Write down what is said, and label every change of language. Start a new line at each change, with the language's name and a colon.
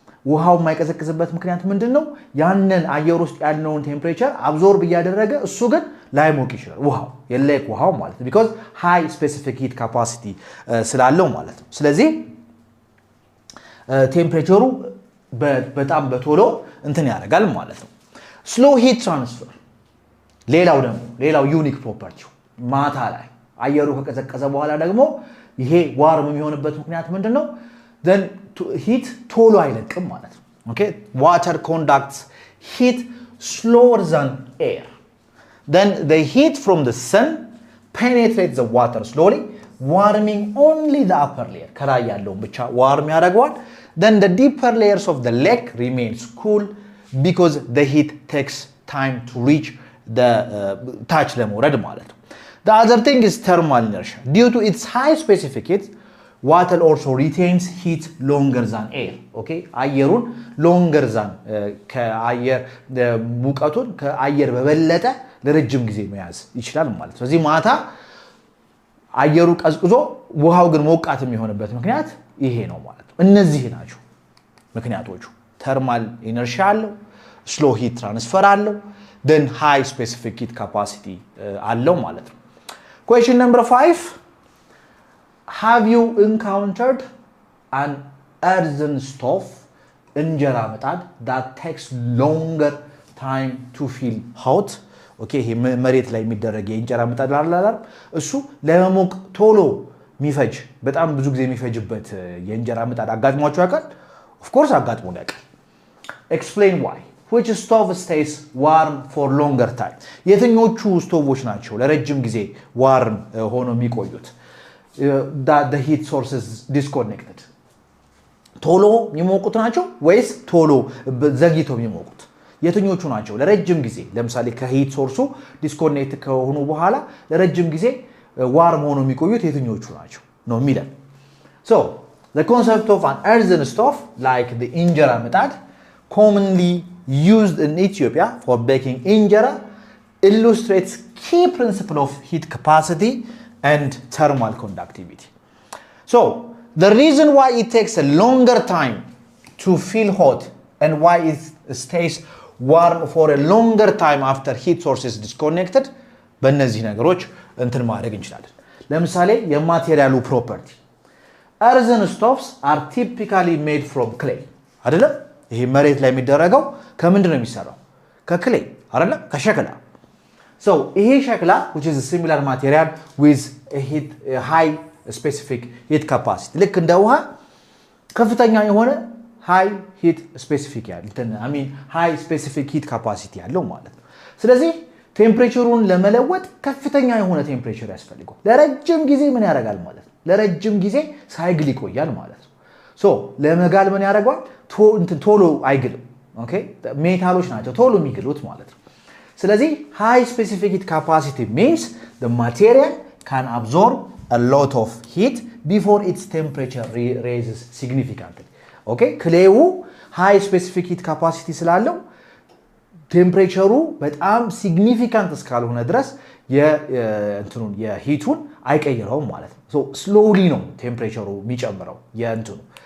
Amharic: ውሃው የማይቀዘቅዝበት ምክንያት ምንድነው ያንን አየሩ ውስጥ ያለውን ቴምፕሬቸር አብዞርብ ያደረገ እሱ ግን ላይሞቅ ይችላል ውሃው የሌክ ውሃው ማለት ነው
English: because high specific heat capacity
Amharic: ስላለው ማለት ነው ስለዚህ ቴምፕሬቸሩ በጣም በቶሎ እንትን ያደርጋል ማለት ነው
English: slow heat transfer
Amharic: ሌላው ዩኒክ ፕሮፐርቲው ማታ ላይ አየሩ ከቀዘቀዘ በኋላ ደግሞ ይሄ ዋርም የሚሆንበት ምክንያት ምንድነው?
English: then heat
Amharic: ቶሎ አይለቅም ማለት ነው።
English: okay water conducts heat slower than air. then the heat from the sun penetrates the water slowly, warming only the upper layer.
Amharic: ከላይ ያለውን ብቻ ዋርም ያደርገዋል.
English: then the deeper layers of the lake remains cool because the heat takes time to reach the touch
Amharic: ለመውረድ ማለት ነው።
English: the other thing is thermal inertia. due to its high specific heat, water also retains heat longer than air.
Amharic: okay አየሩን
English: longer than
Amharic: ከአየር ሙቀቱን ከአየር በበለጠ ለረጅም ጊዜ መያዝ ይችላል ማለት ነው። ስለዚህ ማታ አየሩ ቀዝቅዞ ውሃው ግን ሞቃት የሚሆንበት ምክንያት ይሄ ነው ማለት ነው። እነዚህ ናቸው ምክንያቶቹ።
English: thermal inertia
Amharic: አለው,
English: slow heat transfer
Amharic: አለው,
English: then high specific heat capacity
Amharic: አለው ማለት ነው።
English: question number 5, have you encountered an earthen stove, እንጀራ ምጣድ, that takes longer time to feel hot?
Amharic: ኦኬ ይሄ መሬት ላይ የሚደረግ የእንጀራ ምጣድ አላላ እሱ ለመሞቅ ቶሎ የሚፈጅ በጣም ብዙ ጊዜ የሚፈጅበት የእንጀራ ምጣድ አጋጥሟችሁ ያውቃል?
English: of course
Amharic: አጋጥሞን ያውቃል።
English: explain why. which stove stays warm for longer time?
Amharic: የትኞቹ ስቶቮች ናቸው ለረጅም ጊዜ ዋርም ሆኖ የሚቆዩት?
English: that the heat source is disconnected.
Amharic: ቶሎ የሚሞቁት ናቸው ወይስ ቶሎ ዘግይተው የሚሞቁት? የትኞቹ ናቸው ለረጅም ጊዜ ለምሳሌ ከሂት ሶርሱ ዲስኮኔክት ከሆኑ በኋላ ለረጅም ጊዜ ዋርም ሆኖ የሚቆዩት የትኞቹ ናቸው ነው የሚለን።
English: so the concept of an earthen stove like the injera ምጣድ commonly used in Ethiopia for baking injera illustrates key principle of heat capacity and thermal conductivity. so the reason why it takes a longer time to feel hot and why it stays warm for a longer time after heat source is disconnected
Amharic: በእነዚህ ነገሮች እንትን ማድረግ እንችላለን። ለምሳሌ የማቴሪያሉ ፕሮፐርቲ
English: earthen stoves are typically made from clay
Amharic: አይደለም? ይሄ መሬት ላይ የሚደረገው ከምንድን ነው የሚሰራው? ከክሌይ አይደለም? ከሸክላ። so ይሄ ሸክላ
English: which is a similar material with a high specific heat capacity
Amharic: ልክ እንደ ውሃ ከፍተኛ የሆነ
English: high heat specific high specific heat capacity
Amharic: ያለው ማለት ነው። ስለዚህ ቴምፕሬቸሩን ለመለወጥ ከፍተኛ የሆነ ቴምፕሬቸር ያስፈልጋል። ለረጅም ጊዜ ምን ያደርጋል ማለት ነው? ለረጅም ጊዜ ሳይግል ይቆያል ማለት ነው። ሶ ለመጋል ምን ያደርጋል? ቶሎ አይግልም። ኦኬ ሜታሎች ናቸው ቶሎ የሚግሉት ማለት ነው። ስለዚህ
English: high specific heat capacity means the material can absorb a lot of heat before its temperature raises significantly.
Amharic: ኦኬ ክሌው ሃይ ስፔሲፊክ ሂት ካፓሲቲ ስላለው ቴምፕሬቸሩ በጣም ሲግኒፊካንት እስካልሆነ ድረስ የእንትኑን የሂቱን አይቀይረውም ማለት ነው። ሶ ስሎሊ ነው ቴምፕሬቸሩ የሚጨምረው የእንትኑ።